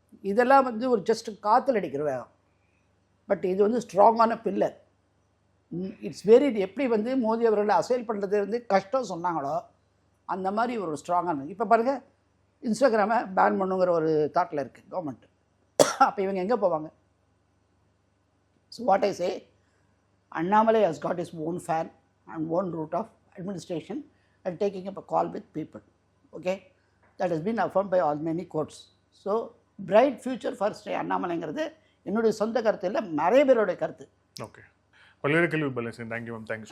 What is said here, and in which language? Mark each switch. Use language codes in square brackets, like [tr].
[ta] இதெல்லாம் வந்து ஒரு ஜஸ்ட் காற்றுல அடிக்கிற வேகம். பட் இது வந்து ஸ்ட்ராங்கான பில்லர். இட்ஸ் வெரி, எப்படி வந்து மோடி அவர்களை அசைல் பண்ணுறது வந்து கஷ்டம் சொன்னாங்களோ அந்த மாதிரி ஒரு ஸ்ட்ராங்கான. இப்போ பாருங்கள், இன்ஸ்டாகிராமை பேன் பண்ணுங்கிற ஒரு தாட்டில் இருக்குது கவர்மெண்ட். அப்போ இவங்க எங்கே போவாங்க? [en] So what I say, Annamalai has got his own fan and own route of administration and taking up a call with people. Okay, that has been affirmed by all many courts. So bright future for Sri [ta] Annamalaiங்கிறது என்னுடைய சொந்த கருத்து இல்லை, நிறைய பேருடைய கருத்து. Okay, பல்வேறு கேள்வி பலன். Thank you ma'am. தேங்க்யூ.